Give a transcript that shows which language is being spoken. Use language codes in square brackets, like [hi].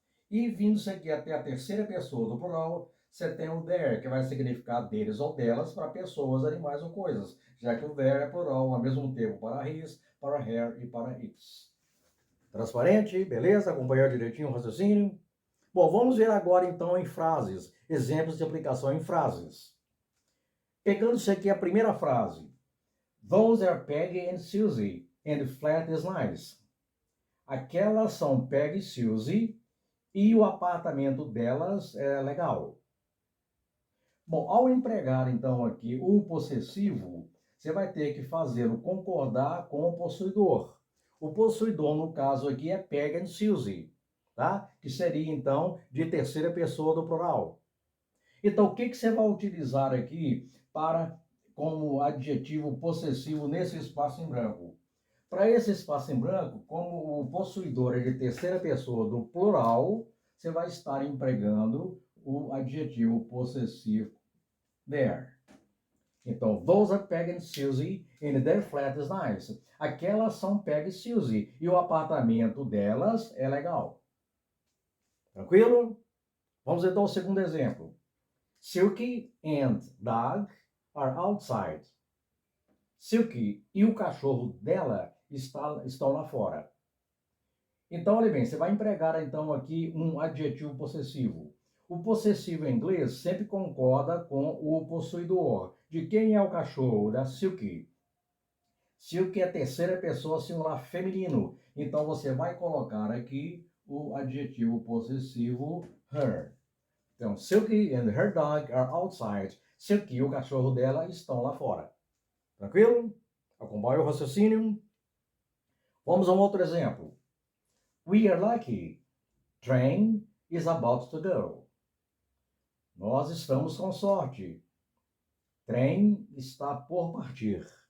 [pt] E vindo-se aqui até a terceira pessoa do plural, você tem o their, que vai significar deles ou delas para pessoas, animais ou coisas, já que o their é plural ao mesmo tempo para his, para her e para its. Transparente? Beleza? Acompanhou direitinho o raciocínio? Bom, vamos ver agora então em frases, exemplos de aplicação em frases. Pegando-se aqui a primeira frase. [en] Those are Peggy and Susie, and the flat is nice. [pt] Aquelas são Peggy e Susie, e o apartamento delas é legal. Bom, ao empregar então aqui o possessivo, você vai ter que fazer o concordar com o possuidor. O possuidor, no caso aqui, é Peggy and Susie, tá? Que seria então de terceira pessoa do plural. Então, o que você vai utilizar aqui para como adjetivo possessivo nesse espaço em branco? Para esse espaço em branco, como o possuidor é de terceira pessoa do plural, você vai estar empregando o adjetivo possessivo there. [en] Então, those are Peg and Susie and their flat is nice. [pt] Aquelas são Peg e Susie e o apartamento delas é legal. Tranquilo? Vamos então ao segundo exemplo. [en] Silky and Doug are outside. [pt] Silky e o cachorro dela estão lá fora. Então, olha bem, você vai empregar então aqui um adjetivo possessivo. O possessivo em inglês sempre concorda com o possuidor. De quem é o cachorro? Da Silky. Silky é a terceira pessoa singular feminino. Então, você vai colocar aqui o adjetivo possessivo her. [en] Então, Silky and her dog are outside. [pt] Silky e o cachorro dela estão lá fora. Tranquilo? Acompanha o raciocínio? Vamos a um outro exemplo. [en] We are lucky. Train is about to go. [pt] Nós estamos com sorte. Trem está por partir.